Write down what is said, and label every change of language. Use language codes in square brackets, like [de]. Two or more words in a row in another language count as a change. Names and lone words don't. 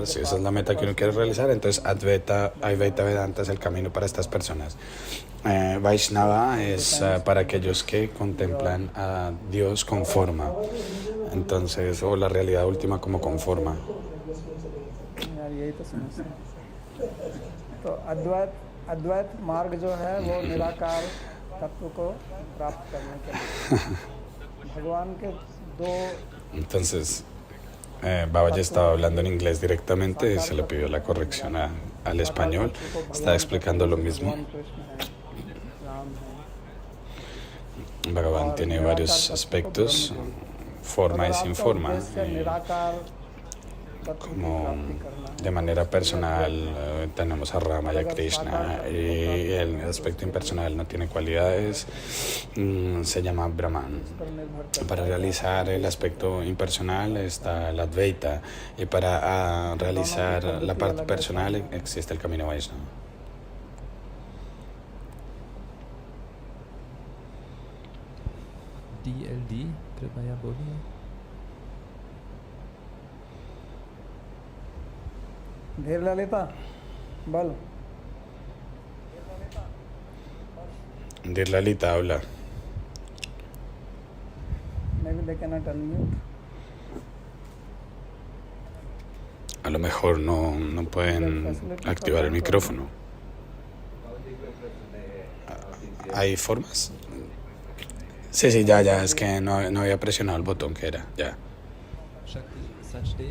[es] Si esa es la meta que uno quiere realizar, entonces Advaita Vedanta es el camino para estas personas. Vaishnava es para aquellos que contemplan a Dios con forma. Entonces, o la realidad última como con forma. [hi] यही तो समस्या है। तो अद्वैत मार्ग जो है वो निराकार तत्व को प्राप्त करने के लिए भगवान के दो [es] Entonces, Baba ya estaba hablando en inglés directamente y se le pidió la corrección al español. Estaba explicando lo mismo. [hi] भगवान कृष्ण है, राम है। [es] Bhagavan tiene varios aspectos, forma y sin forma. [hi] निराकार तत्व की [es] Como [hi] प्राप्ति करना [es] de manera personal tenemos a Rama y a Krishna, y el aspecto impersonal no tiene cualidades, se llama Brahman. [hi] पर निर्भर करता [es] Para realizar el aspecto impersonal está el Advaita, y para realizar la parte personal existe el camino Vaishnava. [hi] DLD, कृपया बोलिए. धीर ललिता बल [es] Dir Lalita habla. [en] maybe they cannot unmute. [es] A lo mejor no pueden activar el micrófono. ¿Hay formas? Sí, ya, es que no había presionado el botón que era, ya. Shakti Sachdev.